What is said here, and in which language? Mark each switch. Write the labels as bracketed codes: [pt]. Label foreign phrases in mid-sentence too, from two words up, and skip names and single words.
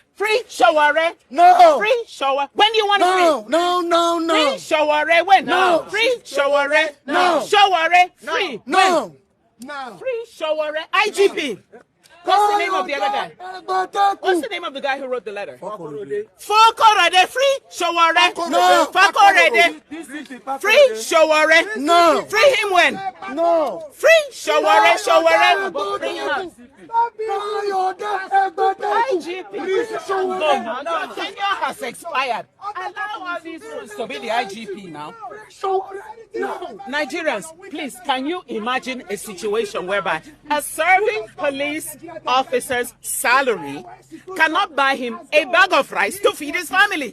[en] Free Sowore. No. Free Sowore. When do you want to free? No. Free Sowore. When? No. Free Sowore. No. Sowore. Free. No. Free Sowore. IGP. What's the name of the other guy? What's the name of the guy who wrote the letter? Fakorede. Free Sowore. No. Fakorede. Free Sowore. No. Free him when? No. Free Sowore. Bring him out. IGP. No. Tenure has expired. Allow all these rules to be the IGP now. Nigerians, please, can you imagine a situation whereby a serving police officer's salary cannot buy him a bag of rice to feed his family?